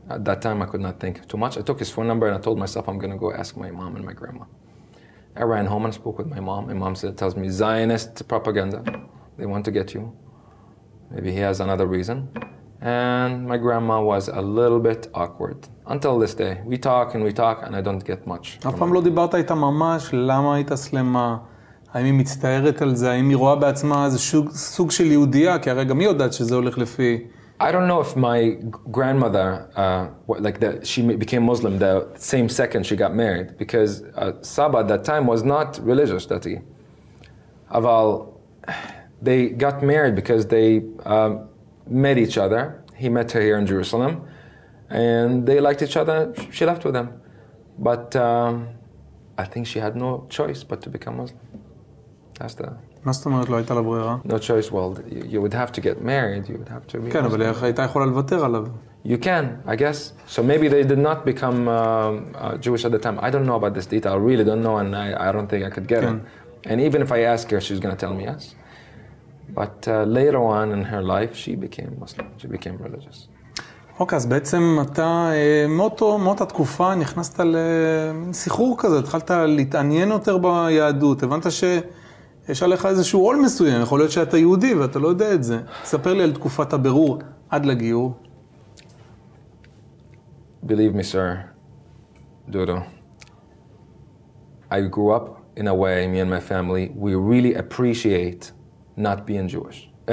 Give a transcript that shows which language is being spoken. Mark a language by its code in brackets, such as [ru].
[en] At that time, I could not think too much. I took his phone number and I told myself I'm going to go ask my mom and my grandma. I ran home and spoke with my mom. My mom tells me, Zionist propaganda. They want to get you. Maybe he has another reason. And my grandma was a little bit awkward. Until this day. We talk and I don't get much. [he] אף פעם לא דיברת איתה ממש, למה היית סלמה? האם היא מצטערת על זה? האם היא רואה בעצמה איזה סוג של יהודייה? כי הרי גם היא יודעת שזה הולך לפי... [en] I don't know if my grandmother, she became Muslim the same second she got married, because Saba at that time was not religious, dati. Aval, they got married because they met each other. He met her here in Jerusalem, and they liked each other. She left with him, but I think she had no choice but to become Muslim. That's the... [he] מה זאת אומרת לא הייתה לה ברירה? [en] No choice, well, you would have to get married, you would have to be... [he] כן, אבל איך הייתה יכולה לוותר עליו? [en] You can, I guess. So maybe they did not become Jewish at the time. I don't know about this detail, I really don't know, and I don't think I could get it. And even if I ask her, she's going to tell me yes. But later on in her life, she became Muslim, she became religious. [he] אוקיי, אז בעצם אתה מאותה תקופה נכנסת למין סחרור כזה, התחלת להתעניין יותר ביהדות, הבנת שיש עליך איזשהו עול מסוים, יכול להיות שאתה יהודי ואתה לא יודע את זה. ספר לי על תקופת הבירור עד לגיור. [en] Believe me, sir, Dodo, I grew up in a way, me and my family, we really appreciate not being religious.